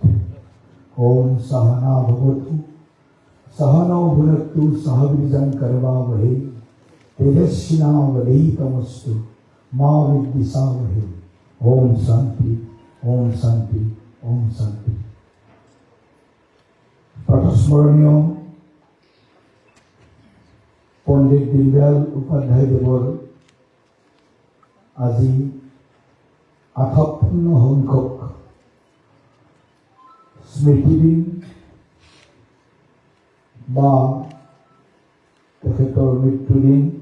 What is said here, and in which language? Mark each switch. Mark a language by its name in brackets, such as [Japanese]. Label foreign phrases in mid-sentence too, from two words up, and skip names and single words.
[Sanskrit] ओम सहना भवतु, सहनौ भुनक्तु, सह वीर्यं करवावहै, तेजस्विनावधीतमस्तु मा विद्विषावहै। ओम शांति, ओम शांति, ओम शांति। [Assamese] प्रातस्मरणीय পণ্ডিত দীনদয়াল উপাধ্যায়দেৱৰ আজি 58 সংখ্যক স্মৃতিদিন বা তেখেতৰ মৃত্যুদিন।